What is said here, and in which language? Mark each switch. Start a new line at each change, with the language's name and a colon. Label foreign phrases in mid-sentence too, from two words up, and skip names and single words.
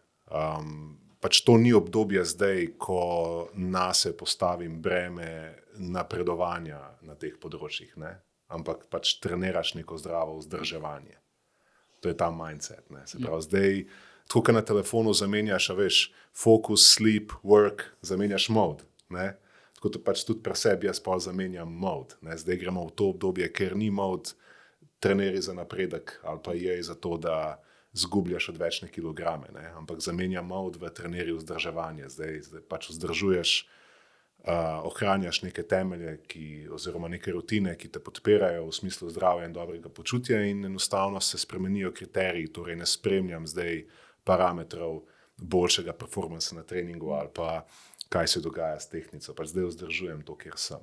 Slovenian: Pač to ni obdobje zdaj, ko nase postavim breme napredovanja na teh področjih, ne? Ampak pač treniraš neko zdravo vzdrževanje. To je ta mindset. Ne? Se pravi, zdaj, tako kot na telefonu zamenjaš, veš,
English: focus, sleep, work,
Slovenian: zamenjaš mode. Ne? Tako to pač tudi pri sebi jaz pol zamenjam mode. Ne? Zdaj gremo v to obdobje, ker ni mode treneri za napredek ali pa je za to, da zgubljaš odvečne kilograme. Ne? Ampak zamenjam mode v treneri vzdrževanje. Zdaj pač vzdržuješ, ohranjaš neke temelje oziroma neke rutine, ki te podpirajo v smislu zdravja in dobrega počutja in enostavno se spremenijo kriteriji, torej ne spremljam zdaj parametrov boljšega performansa na treningu ali pa kaj se dogaja s tehnico, pač zdaj vzdržujem to, kjer sem.